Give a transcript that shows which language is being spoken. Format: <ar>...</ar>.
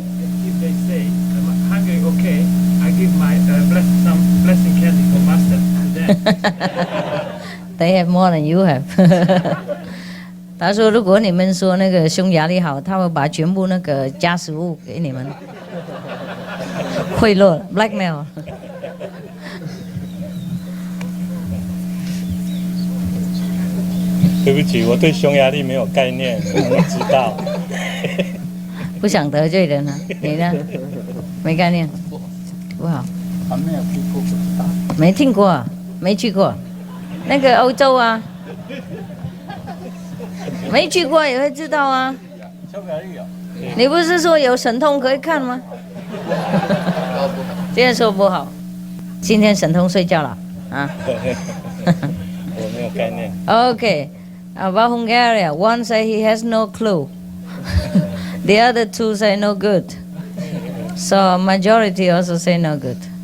<en>If they say Hungary okay, I give my some blessing candy for Master to them. They have more than you have 。</en> <zh>他说，如果你们说那个匈牙利好，他会把全部那个加食物给你们，贿赂 blackmail。对不起，我对匈牙利没有概念，我不知道。不想得罪人啊，你呢？没概念，不好。还没有去过，不知道。没听过，没去过。那个欧洲啊，没去过也会知道啊。你不是说有神通可以看吗？今天说不好，今天神通睡觉了啊。我没有概念。</zh> <en>Okay, about Hungary, one say he has no clue. The other two say no good. So majority also say no good.</en>